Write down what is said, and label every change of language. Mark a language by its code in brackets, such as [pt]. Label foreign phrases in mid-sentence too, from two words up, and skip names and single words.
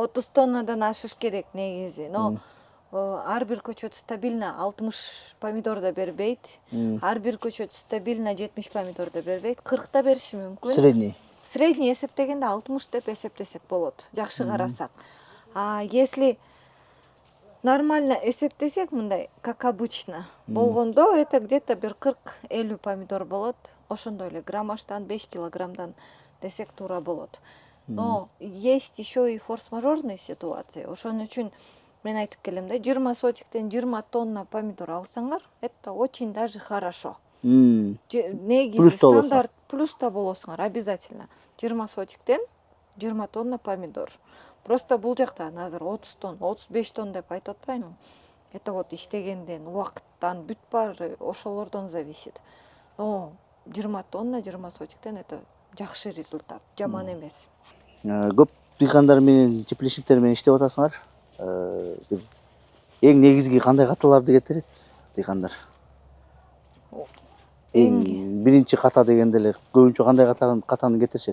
[ky] 30 тоннадан ашыш керек негизи. Но ар бир көчөт стабильно 60 помидор да бербейт. Ар бир көчөт стабильно 70 помидор да бербейт. 40 да бериши мүмкүн. [ru] Средний. [ky] Средний эсептегенде 60 деп эсептесек болот. Жакшы карасак. [ru] Если нормально [ky] эсептесек мындай, [ru] как обычно [ky] болгондо, [ru] это где-то [ky] бир 40-50 помидор болот. Ошондой эле граммаждан 5 килограммдан десек туура болот. [ru] Но есть еще и форс-мажорные ситуации. [ky] Ошон үчүн мен айтып келем да, 20 сотиктен 20 тонна помидор алсаңар, [ru] это очень даже хорошо. [ky] Негизи Плюс да болосуңар. стандарт плюс да болосуңар обязательно. 20 сотиктен 20 тонна помидор. Просто бул жакта азыр 30 тонн, 35 тонн деп айтып атпайбы. [ru] Это вот [ky] иштегенден, убакыттан, бүт баары ошолордон зависит. Но 20 тонна 20 сотиктен это жакшы результат, жаман эмес. Көп дыйкандар менен, тепличниктер менен иштеп атасыңар. Бир эң негизги кандай каталарды кетирет дыйкандар? Эң биринчи ката дегенде эле көбүнчө кандай катаны кетиришет?